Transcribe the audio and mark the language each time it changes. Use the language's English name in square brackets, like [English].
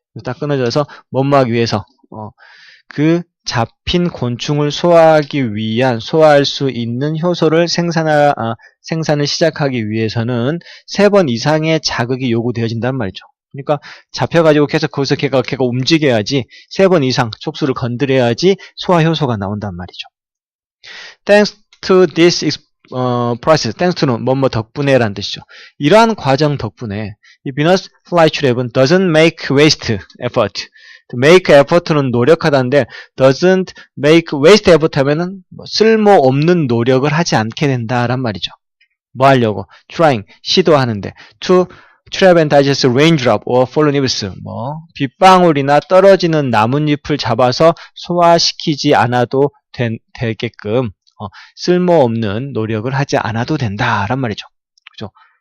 [Korean] 딱 끊어져서 뭐뭐 하기 위해서 그 잡힌 곤충을 소화하기 위한 소화할 수 있는 효소를 생산을 시작하기 위해서는 3번 이상의 자극이 요구되어진단 말이죠. 그러니까 잡혀가지고 계속 거기서 걔가 움직여야지 3번 이상 촉수를 건드려야지 소화 효소가 나온단 말이죠. [English] Thanks to this process, thanks to는 [Korean] 뭐뭐 덕분에라는 뜻이죠. 이러한 과정 덕분에 이 Venus flytrap은 [English] doesn't make waste effort. [Korean] make effort는 노력하다인데 [English] doesn't make waste effort [Korean] 하면은 뭐 쓸모없는 노력을 하지 않게 된다란 말이죠. 뭐 하려고? trying, 시도하는데 [English] to trap and digest raindrop or fallen leaves, [Korean] 뭐 빗방울이나 떨어지는 나뭇잎을 잡아서 소화시키지 않아도 되게끔 쓸모없는 노력을 하지 않아도 된다란 말이죠. 그죠?